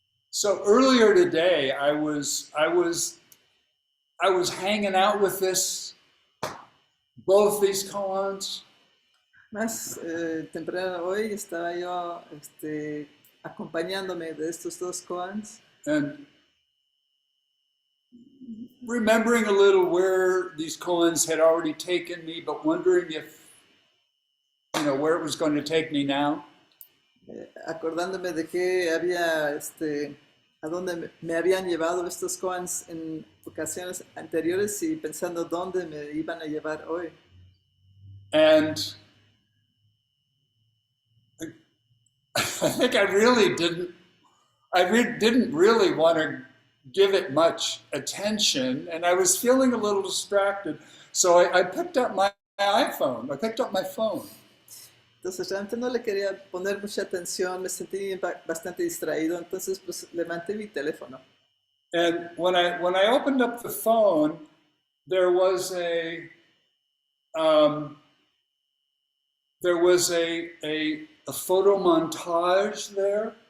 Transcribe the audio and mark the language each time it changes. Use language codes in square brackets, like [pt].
[en] So earlier today, I was hanging out with both these koans, [es] Más temprano hoy estaba yo acompañándome de estos dos koans [en] and remembering a little where these koans had already taken me, but wondering if, where it was going to take me now. [es] acordándome de que había, a dónde me habían llevado estos koans en ocasiones anteriores y pensando dónde me iban a llevar hoy. [en] And I think I really didn't really want to give it much attention, and I was feeling a little distracted. So I picked up my iPhone. I picked up my phone. [es] Entonces realmente no le quería poner mucha atención, me sentí bastante distraído, entonces pues levanté mi teléfono. [en] And when I opened up the phone, there was um, a photo montage there.